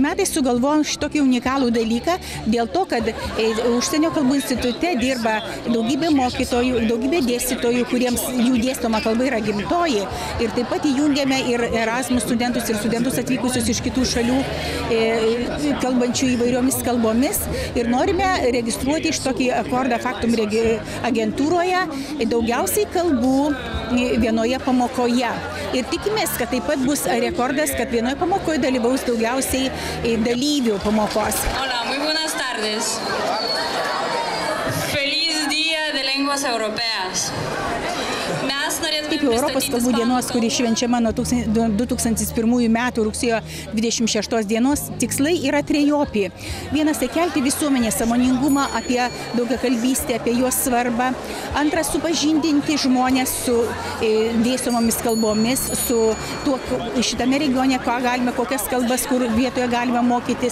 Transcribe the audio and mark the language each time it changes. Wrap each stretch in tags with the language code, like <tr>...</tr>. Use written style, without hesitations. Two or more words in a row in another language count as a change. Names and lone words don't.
<lt>metais sugalvojom šitokį unikalų dalyką dėl to, kad Užsienio kalbų institute dirba daugybė mokytojų, daugybė dėstytojų, kuriems jų dėstoma kalba yra gimtoji, ir taip pat įjungiame ir Erasmus studentus ir studentus atvykusius iš kitų šalių, kalbančių įvairiomis kalbomis, ir norime registruoti iš tokį akordą Faktum agentūroje daugiausiai kalbų vienoje pamokoje. Ir tikimės, kad taip pat bus rekordas, kad vienoje pamokoje dalyvaus daugiausiai dalyvių pamokos.</lt> <es>Hola, muy buenas tardes. Feliz Día de Lenguas Europeas.</es> <lt>Mes norėtume Kaip Europos kalbų dienos, kuri švenčiama nuo 2001 metų rugsėjo 26 dienos, tikslai yra trejopi. Vienas tai kelti visuomenės sąmoningumą apie daugiakalbystę, apie jos svarbą. Antras, supažindinti žmonės su dėstomomis kalbomis, su tuo šitame regione, kokias kalbas, kur vietoje galime mokytis.</lt>